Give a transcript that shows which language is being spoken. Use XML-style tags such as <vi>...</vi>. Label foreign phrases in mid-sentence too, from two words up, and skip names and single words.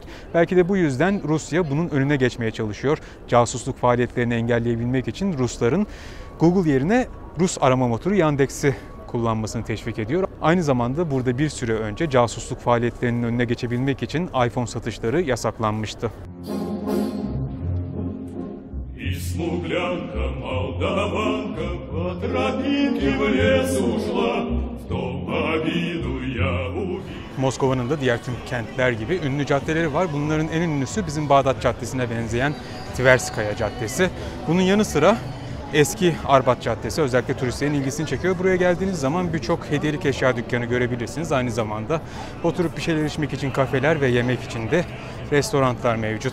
<tr>Belki de bu yüzden Rusya bunun önüne geçmeye çalışıyor. Casusluk faaliyetlerini engelleyebilmek için Rusların Google yerine Rus arama motoru Yandex'i kullanmasını teşvik ediyor. Aynı zamanda burada bir süre önce casusluk faaliyetlerinin önüne geçebilmek için iPhone satışları yasaklanmıştı.</tr> <ru>Смуглянка, молдаванка, по тропинке в лес ушла. В том обиду я увидел.</ru> <tr>Moskova'nın da diğer tüm kentler gibi ünlü caddeleri var. Bunların en ünlüsü bizim Bağdat Caddesi'ne benzeyen Tverskaya Caddesi. Bunun yanı sıra eski Arbat Caddesi özellikle turistlerin ilgisini çekiyor. Buraya geldiğiniz zaman birçok hediyelik eşya dükkanı görebilirsiniz. Aynı zamanda oturup bir şeyler içmek için kafeler ve yemek için de restoranlar mevcut.</tr>